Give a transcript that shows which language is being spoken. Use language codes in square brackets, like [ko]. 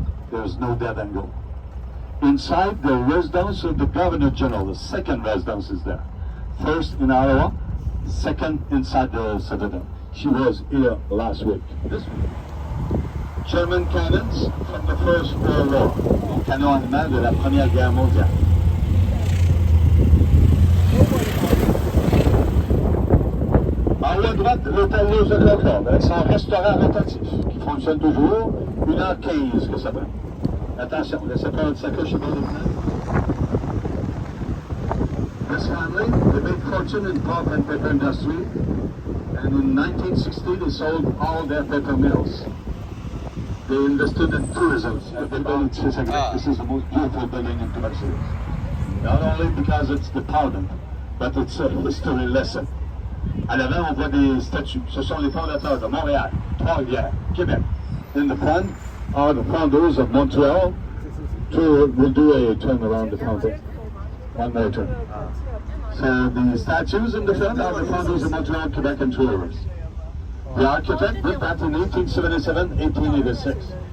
[en] There's no dead angle. Inside the residence of the Governor General, the second residence is there. First in Ottawa, second inside the Citadel. She was here last week. This week. German cannons from the First World War. [fr] Les canons allemands de la Première Guerre mondiale. En haut à droite, l'hôtel Rose de Concorde, avec son restaurant rotatif, qui fonctionne toujours, 1h15 que ça prend. Attention, laissez pas votre sacoche au bord de fenêtre. [en] This family, they made fortune in pulp and paper industry, and in 1960 they sold all their paper mills. They invested in tourism. This is the most beautiful building in Quebec City. Not only because it's the Parliament, but it's a history lesson. [fr] À l'avant, on voit des statues. Ce sont les fondateurs de Montréal, Trois-Rivières, Québec. [en] In the front are the founders of Montreal. We'll do a turn around the founders. One more turn. So the statues in the front are the founders of Montreal, Quebec, and Tours. The architect did that in 1877, 1886.